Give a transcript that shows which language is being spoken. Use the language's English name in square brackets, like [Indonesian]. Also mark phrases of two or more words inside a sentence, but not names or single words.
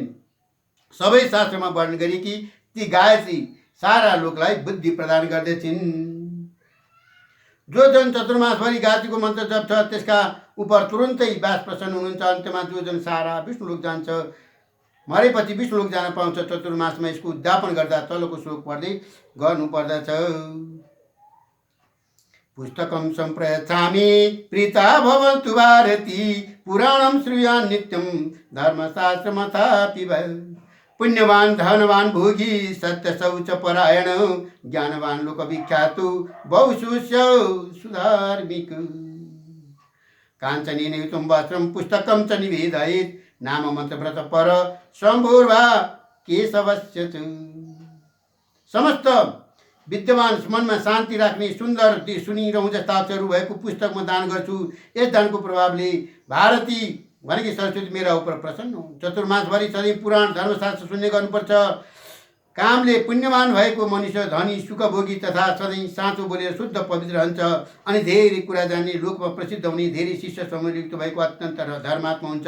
[Nepali] सबै शास्त्रमा वर्णन गरी कि ती गायत्री सारा लोकलाई बुद्धि प्रदान गर्दछिन्। जो जन चतुर्मासभरि गायत्रीको मन्त्र जप्छ त्यसका उपर तुरुन्तै व्यास प्रसन्न हुनुहुन्छ। अन्त्यमा जो जन सारा विष्णुलोक जान्छ, मरेपछि विष्णुलोक जान पाउँछ। चतुर्मासमा यसको उद्यापन गर्दा तलको श्लोक पढ्दै गर्नुपर्दछ। [Sanskrit] पुस्तकं सम्प्रयच्छामि प्रीता भवन्तु भारती, पुराणं श्रूयान् नित्यं धर्मशास्त्रमथापि पुण्यवान धनवान भोगी सत्य शौच परायण, ज्ञानवान लोकविख्यातु बहुशुष्य सुधार्मिक। काञ्चनेन युतं वस्त्रं पुस्तकं च निवेदयेत्, नाम मन्त्र व्रत पर शम्भुर्वा केशवस्य च। [Nepali] समस्त विद्यमान मनमा शान्ति राख्ने सुन्दर सुनिरहँ जस्ता अक्षरहरू भएको पुस्तकमा दान गर्छु। यस दानको प्रभावले भारती भनेकी सरस्वती मेरा उपर प्रसन्न हुन्। चतुर्मासभरि सधैँ पुराण धर्मशास्त्र सुन्ने गर्नुपर्छ। कामले पुण्यवान भएको मनुष्य धनी सुखभोगी तथा सधैँ साँचो बोलेर शुद्ध पवित्र रहन्छ अनि धेरै कुरा जान्ने, लोकमा प्रसिद्ध हुने, धेरै शिष्य समूहयुक्त भएको अत्यन्त धर्मात्मा हुन्छ।